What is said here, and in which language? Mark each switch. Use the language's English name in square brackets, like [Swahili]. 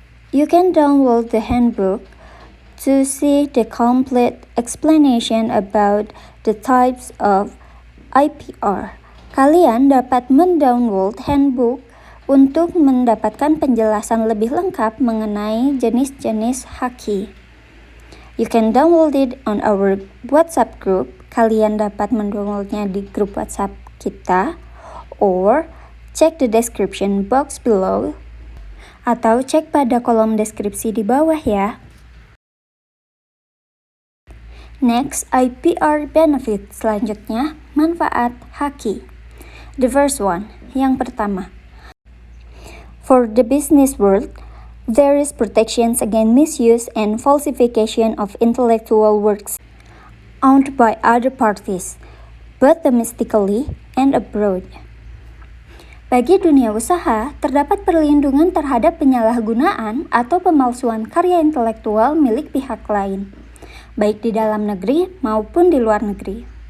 [English] You can download the handbook to see the complete explanation about the types of IPR. [Indonesian] Kalian dapat mendownload handbook untuk mendapatkan penjelasan lebih lengkap mengenai jenis-jenis haki. [English] You can download it on our WhatsApp group. [Indonesian] Kalian dapat mendownloadnya di grup WhatsApp kita, [English] or check the description box below, [Indonesian] atau cek pada kolom deskripsi di bawah ya. [English] Next, IPR benefit. [Indonesian] Selanjutnya, manfaat haki. [English] The first one, [Indonesian] yang pertama. [English] For the business world, there is protections against misuse and falsification of intellectual works owned by other parties, both domestically and abroad. [Indonesian] Bagi dunia usaha, terdapat perlindungan terhadap penyalahgunaan atau pemalsuan karya intelektual milik pihak lain, baik di dalam negeri maupun di luar negeri.